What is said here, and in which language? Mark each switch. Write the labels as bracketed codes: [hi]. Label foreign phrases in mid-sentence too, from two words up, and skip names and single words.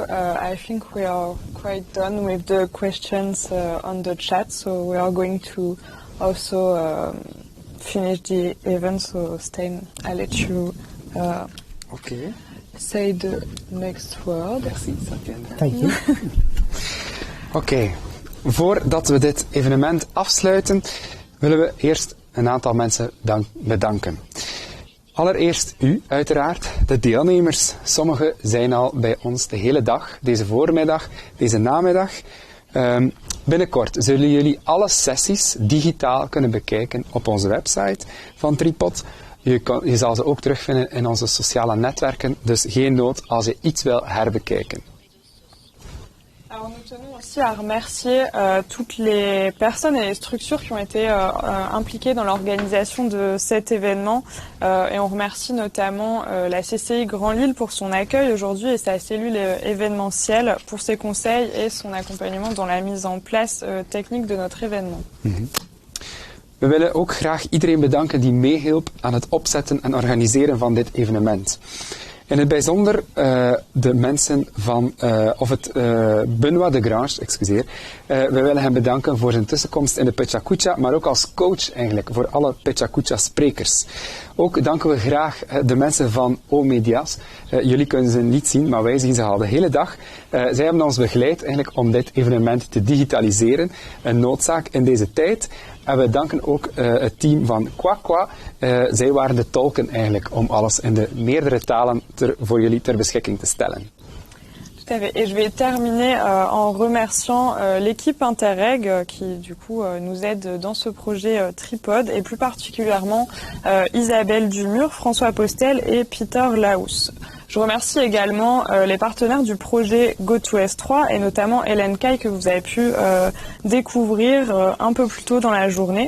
[en] I think we are quite done with the questions on the chat, so we are going to also finish the event. So Stijn, I'll let you say the next word. [fr] Merci, Satyendra. [en] Thank you. [nl] Oké. Voordat we dit evenement afsluiten, willen we eerst een aantal mensen bedanken. Allereerst u, uiteraard, de deelnemers. Sommigen zijn al bij ons de hele dag, deze voormiddag, deze namiddag. Binnenkort zullen jullie alle sessies digitaal kunnen bekijken op onze website van Tripod. Je zal ze ook terugvinden in onze sociale netwerken, dus geen nood als je iets wil herbekijken. [fr] Alors nous tenons aussi à remercier toutes les personnes et les structures qui ont été impliquées dans l'organisation de cet événement et on remercie notamment la CCI Grand Lille pour son accueil aujourd'hui et sa cellule événementielle pour ses conseils et son accompagnement dans la mise en place technique de notre événement. [nl] We willen ook graag iedereen bedanken die meehielp aan het opzetten en organiseren van dit evenement. In het bijzonder de mensen van, Benoît de Grange, excuseer. We willen hem bedanken voor zijn tussenkomst in de Pechakucha, maar ook als coach eigenlijk voor alle Pechakucha sprekers. Ook danken we graag de mensen van médias. Jullie kunnen ze niet zien, maar wij zien ze al de hele dag. Zij hebben ons begeleid eigenlijk om dit evenement te digitaliseren. Een noodzaak in deze tijd. En we danken ook het team van Kwakwa. Zij waren de tolken eigenlijk om alles in de meerdere talen voor jullie ter beschikking te stellen. [fr] Tout à fait. Et je vais terminer en remerciant l'équipe Interreg qui du coup nous aide dans ce projet Tripod et plus particulièrement Isabelle Dumur, François Postel et Peter Laus. Je remercie également les partenaires du projet GoToS3 et notamment Hélène Caille que vous avez pu découvrir un peu plus tôt dans la journée.